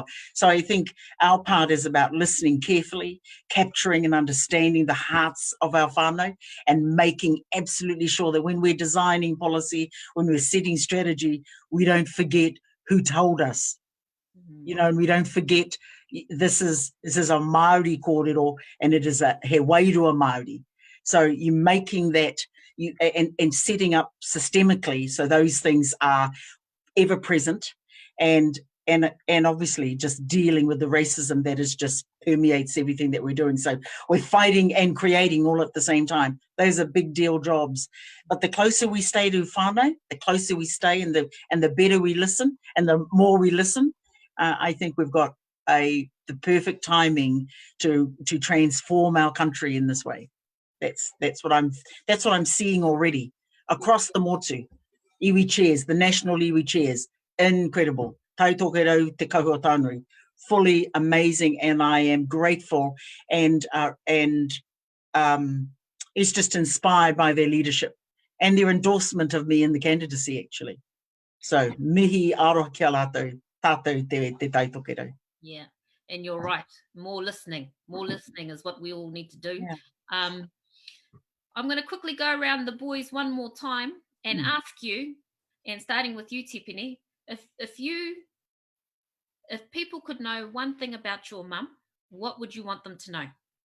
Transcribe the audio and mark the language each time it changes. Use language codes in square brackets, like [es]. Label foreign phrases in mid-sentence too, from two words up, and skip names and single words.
[en] So I think our part is about listening carefully, capturing and understanding the hearts of our whānau, and making absolutely sure that when we're designing policy, when we're setting strategy, we don't forget who told us. And we don't forget this is a [mi] Māori kōrero, [en] and it is a [mi] he wairua Māori. [en] So you're making that and setting up systemically so those things are ever present, and obviously just dealing with the racism that is just permeates everything that we're doing. So we're fighting and creating all at the same time. Those are big deal jobs. But the closer we stay to whānau, the closer we stay, and the better we listen, and the more we listen, I think we've got the perfect timing to transform our country in this way. That's what I'm seeing already across the motu. Iwi chairs, the national iwi chairs, incredible. [mi] Tai Tokerau te kahua tānui. [en] Fully amazing, and I am grateful and is just inspired by their leadership and their endorsement of me in the candidacy, actually. So, [mi] mihi aroha kia rātou, tātou te Tai Tokerau. [en] Yeah, and you're right. More listening is what we all need to do. Yeah. I'm going to quickly go around the boys one more time and ask you, and starting with you, Tipene, if people could know one thing about your mum, what would you want them to know?